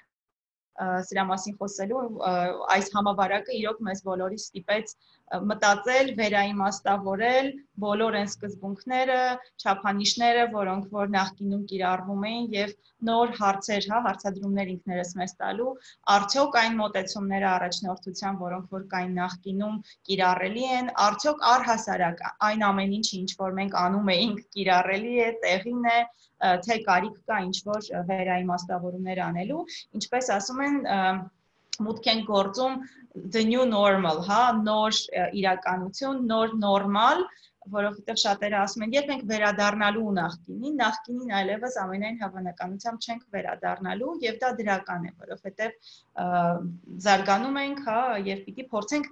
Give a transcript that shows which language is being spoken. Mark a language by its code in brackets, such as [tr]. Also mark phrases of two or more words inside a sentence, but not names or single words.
[hy] սրա մասին խոսելու, այս համավարակը իրոք մեզ բոլորիս ստիպեց մտածել, վերաիմաստավորել բոլոր այն սկզբունքները, չափանիշները, որոնք որ նախկինում կիրառվում էին եւ նոր հարցեր, հարցադրումներ ինքներս մեզ տալու, արդյոք այն մոտեցումները առաջնորդության, որոնք որ կային նախկինում կիրառելի են, արդյոք առհասարակ այն ամեն ինչը, ինչ որ մենք անում էինք, կիրառելի է, տեղին է, թե կարիք կա ինչ-որ վերաիմաստավորումներ անելու, ինչպես ասում են, մուտք են գործում [en] the new normal, [hy] նոր իրականություն, նոր նորմալ, որովհետև շատերը ասում են, երբ ենք վերադառնալու նախկինին այլևս ամենայն հավանականությամբ չենք վերադառնալու եւ դա դրական է, որովհետև զարգանում ենք, եւ պիտի փորձենք